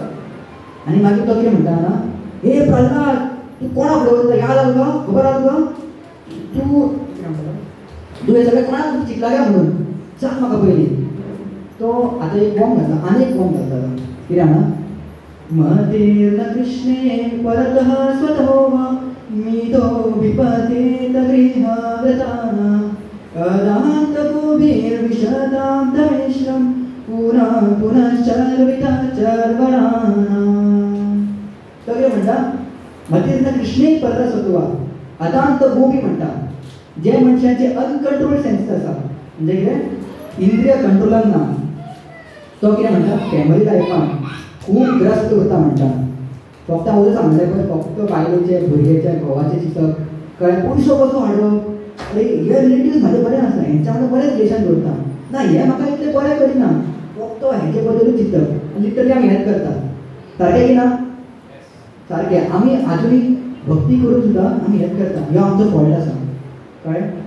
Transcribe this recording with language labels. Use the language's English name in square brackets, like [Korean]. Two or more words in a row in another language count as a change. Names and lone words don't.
[Konkani] आनी मागीर तो कितें म्हणटा ना, हे प्रल्हाद तूं कोणाक उडयता याद आसा तुका, खबर आसा तुका, तूं हे सगळें कोणाक चिंतला काय म्हणून सांग म्हाका पयलीं. तो आतां एक बॉम्ब घालता, आनी एक बॉम्ब घालता. [Sanskrit] कितें जाणा मतीर्न कृष्णे परतः स्वतो वा मितो विपतेत गृहागतानां अदान्तगोभिर्विशदां दमिश्रं पुनः पुनश्चर्वितचर्वणानां. [Konkani] सगळे म्हणटा [Sanskrit] मतीर्न कृष्णे परतः स्वतो वा [Konkani] अदांत गोबी म्हणटा जे मनशाचे [English] uncontrol sense [Konkani] आसा म्हणजे कितें इंद्रिय कंट्रोलान ना तो कितें म्हणटा फॅमिली लायफान खूब ग्रस्त उरता म्हणटा. फक्त हांव सांगलें पळय फक्त बायलेचे भुरग्याचे घोवाचे चिंतप कळ्ळें पयसो कसो हाडप अरे हे रिलेटिव्स म्हाजे बरें आसा हेंच्या वांगडा बरें रिलेशन दवरता ना हे म्हाका इतलें बरें करिना फक्त हेजे बद्दलूच चिंतप लिटरली आमी हेंच करता सारकें की ना सारकें आमी आजुनी भक्ती करून सुद्दां आमी हेंच करता ह्यो आमचो फॉल्ट आसा कळ्ळें.